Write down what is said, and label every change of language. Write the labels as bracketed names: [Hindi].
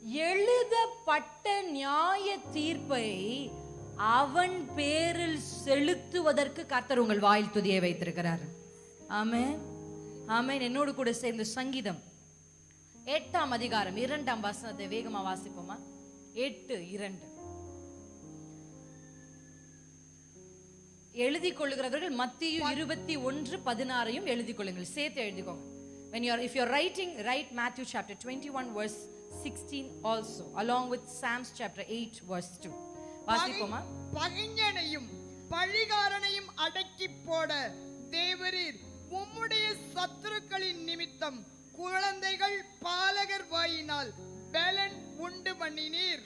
[Tamil] எழுதப்பட்ட நியாய தீர்ப்பை அவன் பேரில் செலுத்துவதற்கு கர்த்தர் உங்கள் வாயில் துதியை வைத்திருக்கிறார். ஆமென். ஆமென். என்னோடு கூட சேர்ந்து சங்கீதம் 8ஆம் அதிகாரம் 2ஆம் வசனத்தை வேகமா வாசிப்போமா? 8:2 எழுதி கொள்ளுகிறவர்கள் மத்தேயு 21:16 எழுதி கொள்ளுங்கள். சேர்த்து எழுதிக்கோங்க. [English] If you're writing, write Matthew chapter 21 verse 16 also along with Psalms chapter 8 verse 2. [Tamil] வாசிப்போமா? பகைஞனையும் பழிகாரனையும் அடக்கி போட தேவரீர் உம்முடைய சத்துருக்களின் நிமித்தம் குழந்தைகள் பாலகர் வாயினால் பலன் உண்டு பண்ணினீர்.